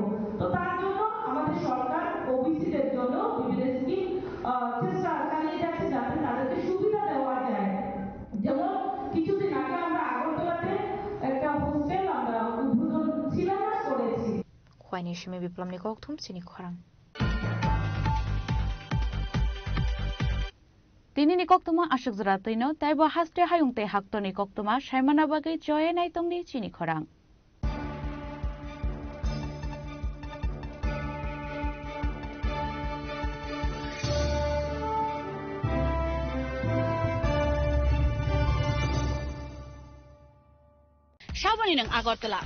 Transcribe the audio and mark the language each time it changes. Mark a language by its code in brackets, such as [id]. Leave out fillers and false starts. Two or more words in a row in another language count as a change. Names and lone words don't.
[bn] তো তার জন্য আমাদের সরকার ওবিসিদের জন্য বিভিন্ন স্কিম চেষ্টা চালিয়ে যাচ্ছে যাতে তাদেরকে সুবিধা দেওয়া যায়। যেমন কিছুদিন আগে আমরা আগরতলাতে একটা হোস্টেল আমরা উদ্বোধন শিলান্যাস করেছি। [trp] Khwaini sime Biplob nikok thum Chini Khorang. Tini ni koktuma ashuk zratino taibo haste hayungte hakto ni koktuma shaimana bagai joye nai tongni chini khorang. Saboni nang Agartala,